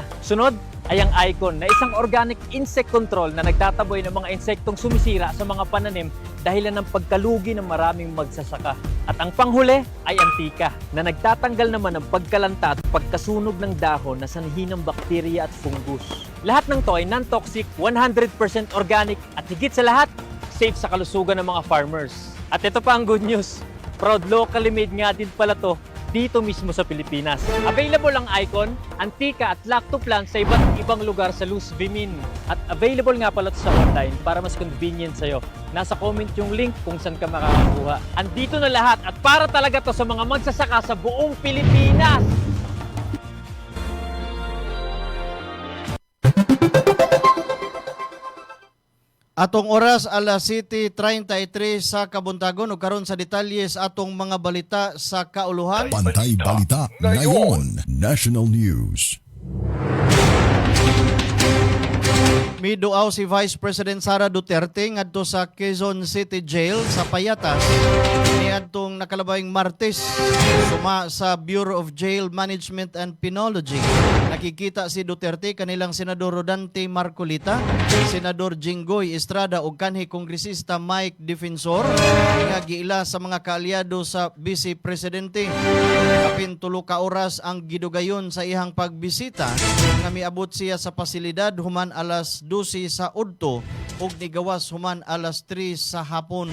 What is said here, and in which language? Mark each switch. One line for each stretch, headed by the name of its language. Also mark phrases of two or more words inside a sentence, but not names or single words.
Filipino: Sunod ay ang Icon na isang organic insect control na nagtataboy ng mga insektong sumisira sa mga pananim dahilan ng pagkalugi ng maraming magsasaka. At ang panghuli ay antika na nagtatanggal naman ng pagkalanta at pagkasunog ng dahon na sanhi ng bakterya at fungus. Lahat ng to ay
English: non-toxic, 100% organic
Filipino: at higit sa lahat, safe sa kalusugan ng mga farmers. At ito pa ang
English: good news, proud locally made
Filipino: nga din pala to dito mismo sa Pilipinas. Available ang Icon, Antika at Lactoplan sa iba't ibang lugar sa Luz Vimin. At available nga pala to sa online para mas convenient sa'yo. Nasa comment yung link kung saan ka makakakuha. Andito na lahat at para talaga to sa mga magsasaka sa buong Pilipinas.
Cebuano: Atong oras alas 7:33 sa Kabuntagon ug karon sa detalles atong mga balita sa kauluhan.
Filipino: Bantay Balita ngayon,
English: National News.
Cebuano: Miduaw si Vice President Sara Duterte ngadto sa Quezon City Jail sa Payatas niadtong nakalabayng Martes. Suma sa Bureau of Jail Management and Penology. Nakikita si Duterte kanilang Senador Rodante Marcolita, Senador Jinggoy Estrada ug kanhi Kongresista Mike Defensor nga giila sa mga kaalyado sa Vice Presidente. Kapin 3 ka oras ang gidugayon sa ihang pagbisita nga miabot siya sa pasilidad human alas 12 sa udto ug nigawas human alas 3 sa hapon.